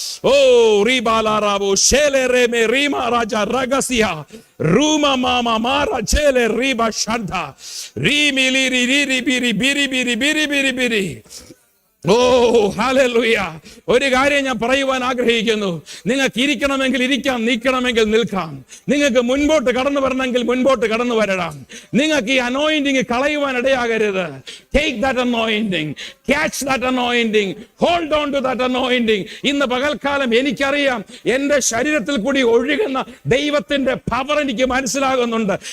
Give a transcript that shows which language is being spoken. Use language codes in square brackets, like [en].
[ml] ഓ റീബാലാറാവോ ഷേലേറേമേ റീമാ രാജ രഗസിയ റൂമാ മാമാ മാറാ ഛേലേ റീബാ ഷഡ്ഡ റീമിലി റിരി ബിരി ബിരി ബിരി ബിരി ബിരി ബിരി. ഓ ഹല്ലേലൂയ. ഒരു കാര്യം ഞാൻ പറയുവാൻ ആഗ്രഹിക്കുന്നു, നിങ്ങൾക്ക് ഇരിക്കണമെങ്കിൽ ഇരിക്കാം, നിൽക്കണമെങ്കിൽ നിൽക്കാം, നിങ്ങൾക്ക് മുൻപോട്ട് കടന്നു വരണമെങ്കിൽ മുൻപോട്ട് കടന്നു വരണം. നിങ്ങൾക്ക് ഈ anointing കളയുവാൻ ഇടയാകരുത്. [en] Take that anointing, catch that anointing, hold on to that anointing. [ml] ഇന്ന് പകൽക്കാലം എനിക്കറിയാം, എൻ്റെ ശരീരത്തിൽ കൂടി ഒഴുകുന്ന ദൈവത്തിന്റെ പവർ എനിക്ക് മനസ്സിലാകുന്നുണ്ട്.